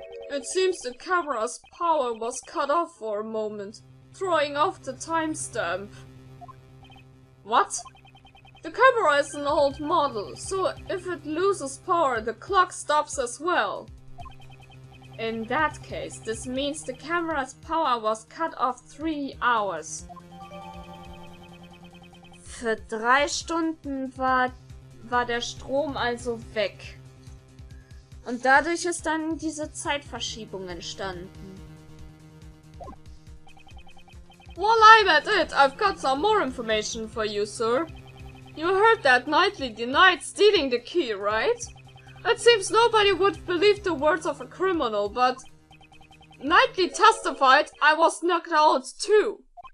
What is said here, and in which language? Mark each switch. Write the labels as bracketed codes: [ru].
[en] It seems the camera's power was cut off for a moment, throwing off the timestamp. What? The camera is an old model, so if it loses power, the clock stops as well. In that case, this means the camera's power was cut off 3 hours. [de] Für 3 Stunden war der Strom also weg. Und dadurch ist dann diese Zeitverschiebung entstanden. [en] While I'm at it, I've got some more information for you, sir. You heard that Knightley denied stealing the key, right? It seems nobody would believe the words of a criminal, but... Knightley testified I was knocked out too.